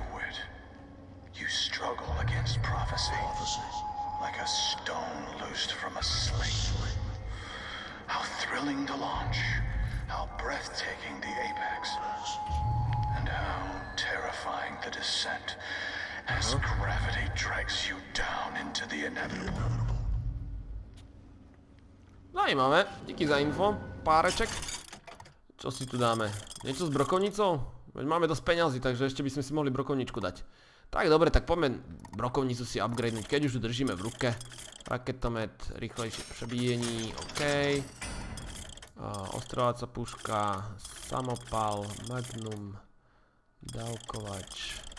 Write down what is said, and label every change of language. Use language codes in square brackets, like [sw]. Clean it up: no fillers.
[en] Wit, you struggle against prophecy, like a stone loosed from a sling. How thrilling to launch, how breathtaking the apex, and how terrifying the descent as gravity drags you down into the inevitable. [cs] Zajímavé, díky za info, páreček. [sk] Čo si tu dáme? Niečo s brokovnicou? Veď máme dosť peňazí, takže ešte by sme si mohli brokovničku dať. Tak dobre, tak poďme brokovnicu si upgradenúť, keď už ju držíme v ruke. Raketomet, rýchlejšie prebíjení, OK. Ostrováca puška, samopal, magnum, dávkovač.